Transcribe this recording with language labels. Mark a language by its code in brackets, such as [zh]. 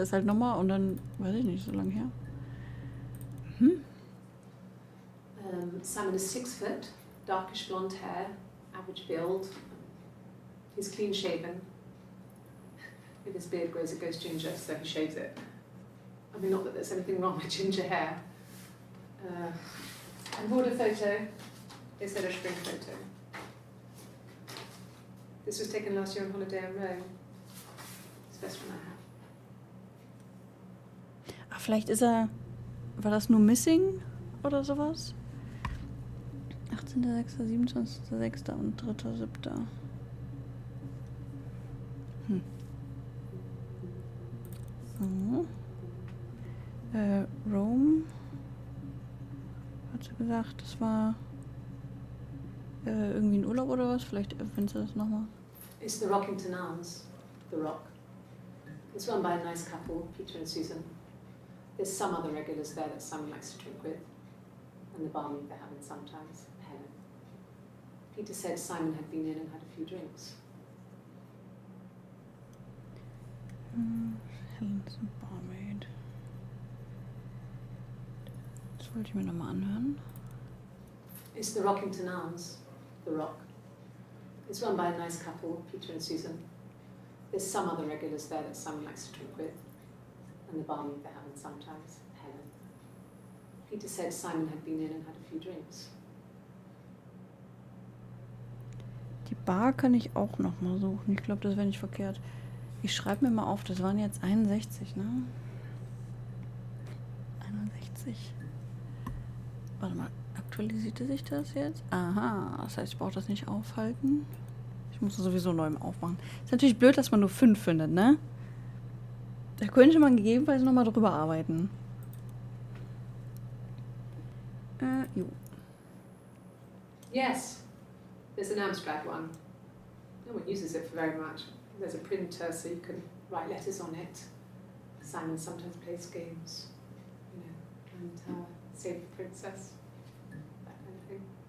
[de] ist halt nochmal und dann, weiß ich nicht, so lange her. [en] Simon is 6 foot, darkish blonde hair, average build. He's clean shaven. If his beard grows, it goes ginger, so he shaves it. I mean, not that there's anything wrong with ginger hair. And border photo is a spring photo. This was taken last year on holiday in Rome. It's the best one I have. [de] Ach, vielleicht ist er. War das nur Missing oder sowas? 18.06., 27.06. und 3.07. So. Rome. Hat sie gesagt, das war irgendwie ein Urlaub oder was? Vielleicht erwähnt sie das nochmal. [en] It's the Rockington Arms, The Rock. It's run by a nice couple, Peter and Susan. There's some other regulars there that Simon likes to drink with, and the barmaid they're having sometimes, Helen. Peter said Simon had been in and had a few drinks. Helen's Barmaid. [de] Das wollte ich mir nochmal anhören. [en] It's the Rockington Arms, The Rock. It's run by a nice couple, Peter and Susan. There's some other regulars there that Simon likes to drink with, and the barmaid they're having sometimes, Helen. Peter said Simon had been in and had a few drinks. [de] Die Bar kann ich auch nochmal suchen. Ich glaube, das wäre nicht verkehrt. Ich schreibe mir mal auf, das waren jetzt 61, ne? 61. Warte mal, aktualisierte sich das jetzt? Aha, das heißt, ich brauche das nicht aufhalten. Ich muss es sowieso neu aufmachen. Ist natürlich blöd, dass man nur 5 findet, ne? Da könnte man gegebenenfalls nochmal drüber arbeiten. Jo. [en] Yes, there's an abstract one. No one uses it for very much. There's a printer so you can write letters on it. Simon sometimes plays games, you know, and Save the Princess, that kind of thing.